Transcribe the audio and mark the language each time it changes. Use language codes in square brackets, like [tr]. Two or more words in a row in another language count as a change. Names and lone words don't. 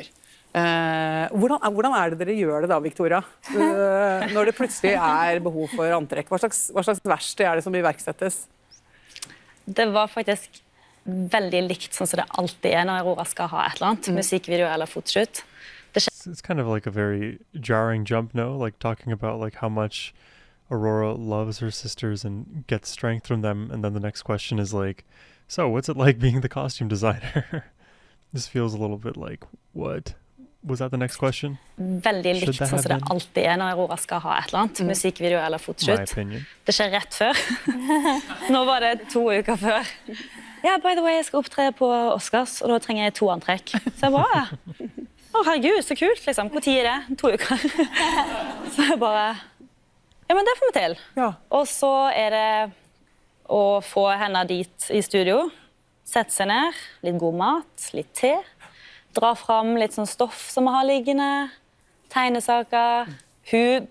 [no] Hvordan det dere gjør det da, Victoria? Når det plutselig behov for antrekk, hva slags verksted det som iverksettes? Det var faktisk veldig likt sånn som det alltid når Aurora skal ha et eller annet, musikkvideo eller fotoshoot. [en] It's kind of like a very jarring jump, no? Like talking about like how much Aurora loves her sisters and gets strength from them, and then the next question is like, so what's it like being the costume designer? This feels a little bit like, what? Was that the next question? [no] Veldig likt sånn som det alltid når Aurora skal ha et eller annet, musikkvideo eller fotoshoot. [en] My opinion. [no] Det skjer rett før. Nå var det 2 uker før. Ja, [en] by the way, [no] jeg skal opptre på Oscars, og da trenger jeg 2 antrekk. Så jeg bare... herregud, så kult, liksom. Hvor tid det? 2 uker. Så jeg bare... Ja, men det får vi til. Ja. Og så det å få henne dit I studio, sette seg ned, litt god mat, litt te, dra fram litt sånn stoff som vi har liggende, tegnesaker.